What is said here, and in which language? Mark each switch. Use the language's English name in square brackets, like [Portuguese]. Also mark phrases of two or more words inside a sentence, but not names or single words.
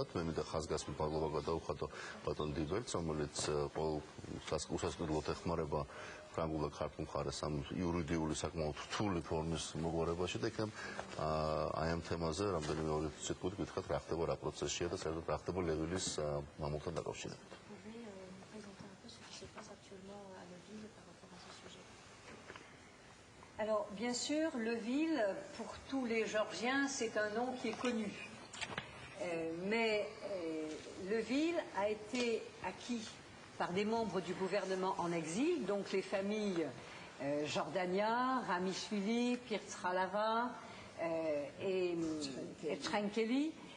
[Georgian] მე მინდა ხაზგასმით მადლობა გადავუხადო ბატონ დიბერტს, რომელიც უსასყიდლოდ ეხმარება ფრანგულ და ქართულ მხარეს ამ იურიდიული საკმაოდ რთული ფორმის მოგვარებაში და იქნებ აი ამ თემაზე რამდენიმე სიტყვით გითხრათ რა ხდება რა პროცესია და საერთოდ რა ხდება ლევილის მამულთან დაკავშირებით. [French] Alors, bien sûr, Leville, pour tous les Georgiens, c'est un nom qui est connu. Mais Leville a été acquis par des membres du gouvernement en exil, donc les familles Jordania, Ramishvili, Pirts-Ralava et Trenkeli.